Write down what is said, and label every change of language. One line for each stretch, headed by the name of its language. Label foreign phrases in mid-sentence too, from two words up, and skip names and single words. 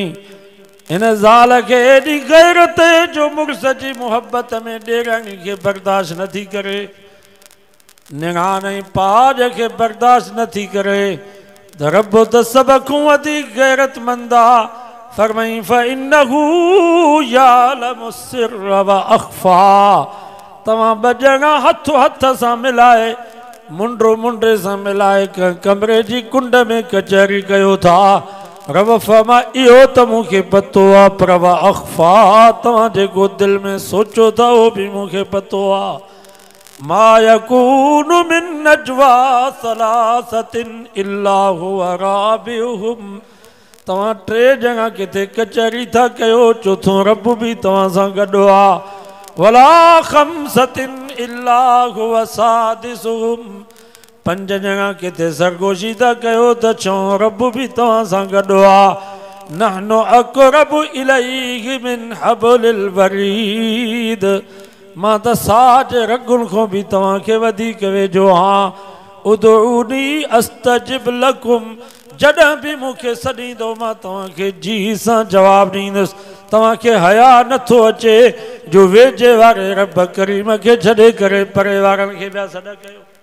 Sindhi: हिन ज़ाल खे एॾी गैरत जो मुड़ुस जी मुहबत में ॾेराणी खे बर्दाश्त नथी करे, निणान ऐं पाज खे बर्दाश्त नथी करे त रब त सभ खां वधीक गैरतमंद आहे।
Arabic: फरमाई فإنه يعلم السر وأخفى.
Sindhi: तव्हां ॿ ॼणा हथो हथ सां मिलाए मुंडो मुंडे सां मिलाए कमरे जी कुंड में कचहरी कयो था। रब फरमा इहो त मूंखे पतो आहे पर
Arabic: وأخفى
Sindhi: तव्हां जेको दिलि में सोचो था उहो बि मूंखे पतो आहे।
Arabic: ما يكون من نجوى ثلاثة إلا هو رابعهم.
Sindhi: तव्हां टे ॼणा किथे कचहरी था कयो चोथों रब बि तव्हां सां गॾु आहे।
Arabic: ولا خمسة إلا هو سادسهم.
Sindhi: पंज ॼणा किथे सरगोशी था कयो त छहों रब बि तव्हां सां गॾु आहे।
Arabic: نحن أقرب إليه من حبل الوريد.
Sindhi: मां त साज रगुनि खां बि तव्हांखे वधीक वेझो आहियां।
Arabic: ادعوني أستجب لكم.
Sindhi: जॾहिं बि मूंखे सॾींदो मां तव्हांखे जी सां जवाबु ॾींदुसि। तव्हांखे हया नथो अचे जो वेझे वारे रब करीम खे छॾे करे परे वारनि खे ॿिया सॾ कयो।